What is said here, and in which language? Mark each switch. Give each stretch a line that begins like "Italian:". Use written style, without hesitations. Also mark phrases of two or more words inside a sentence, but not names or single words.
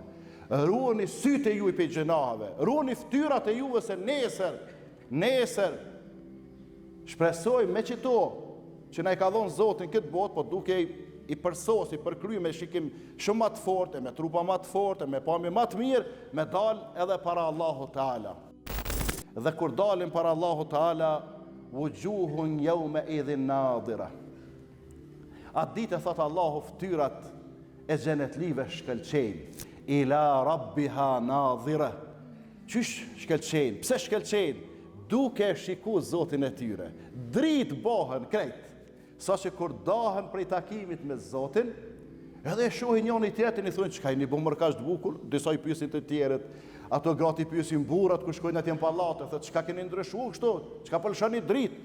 Albanian: Ruani sytë e juaj prej xhenaheve. Ruani fytyrat e juve se nesër shpresoj me qëto që na i ka dhënë Zotin këtë botë, po duke i përsosi, përkry me shikim shumë më të fortë, me trupa më të fortë, me pamje më të mirë, me dal edhe para Allahu Teala. Dhe kur dalim para Allahu Teala,
Arabic: وجوه يومئذ ناضرة.
Albanian: Atë ditë thot Allahu fytyrat e xhenetlive shkëlqejnë,
Arabic: إلى ربها ناظرة.
Albanian: Qysh shkëlqejnë? Pse shkëlqejnë? Duke shiku Zotin e tyre. Dritë bohen krejt. Sa që kur dahen prej takimit me Zotin, edhe e shohin njëri tjetrin i thonë çka jeni bën kaq të bukur, disa i pyesin të tjerët, ato gratë i pyesin burrat kur shkojnë atje në pallate, thotë çka keni ndryshuar kështu, çka po lëshoni dritë?